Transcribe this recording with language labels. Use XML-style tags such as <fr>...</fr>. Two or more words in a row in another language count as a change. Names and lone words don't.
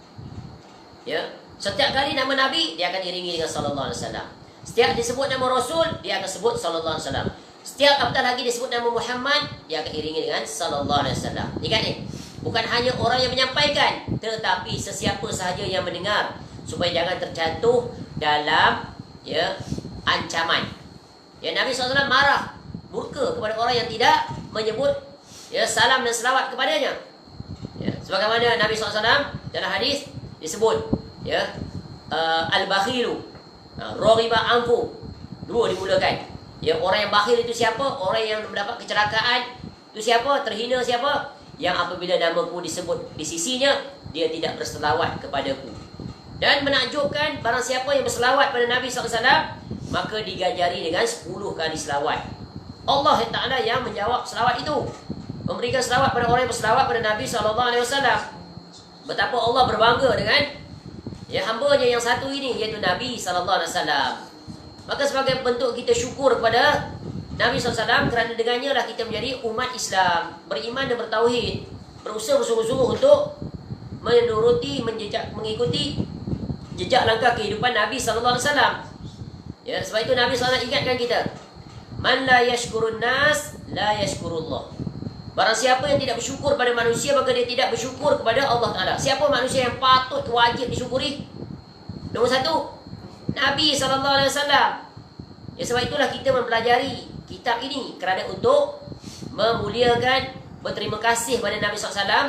<ms>Ya, setiap kali nama Nabi dia akan iringi dengan</ms> <ar>صلى الله عليه وسلم.</ar> <ms>Setiap disebut nama Rasul, dia akan sebut</ms> <ar>صلى الله عليه وسلم.</ar> <ms>Setiap apatah lagi disebut nama Muhammad, dia akan iringi dengan</ms> <ar>صلى الله عليه وسلم.</ar> <ms>Ingat ni, bukan hanya orang yang menyampaikan, tetapi sesiapa sahaja yang mendengar, supaya jangan terjatuh dalam ya ancaman. Ya, Nabi SAW marah, murka kepada orang yang tidak menyebut ya salam dan selawat kepadanya. Ya, sebagaimana Nabi SAW dalam hadis disebut ya</ms> <ar>البخيل رغب أنف</ar> <ms>Dua dimulakan. Ya, orang yang bakhil itu siapa? Orang yang mendapat kecelakaan itu siapa? Terhina siapa? Yang apabila namaku disebut di sisinya, dia tidak berselawat kepadaku. Dan menakjubkan, barang siapa yang berselawat pada Nabi SAW, maka digajari dengan 10 kali selawat.</ms> <ar>الله تعالى</ar> <ms>yang menjawab selawat itu, memberikan selawat pada orang yang berselawat pada Nabi SAW. Betapa Allah berbangga dengan hamba-Nya yang satu ini, iaitu Nabi SAW. Maka sebagai bentuk kita syukur kepada Nabi SAW, kerana dengannya lah kita menjadi umat Islam, beriman dan bertauhid, berusaha bersungguh-sungguh untuk mengikuti jejak langkah kehidupan Nabi SAW. Ya, sebab itu Nabi SAW ingatkan kita,</ms> <ar>من لا يشكر الناس لا يشكر الله.</ar> <ms>Barang siapa yang tidak bersyukur pada manusia, maka dia tidak bersyukur kepada</ms> <ar>الله تعالى.</ar> <ms>Siapa manusia yang patut, wajib disyukuri? Nombor satu, Nabi SAW. Ya, sebab itulah kita mempelajari kitab ini, kerana untuk memuliakan, berterima kasih pada Nabi SAW.</ms>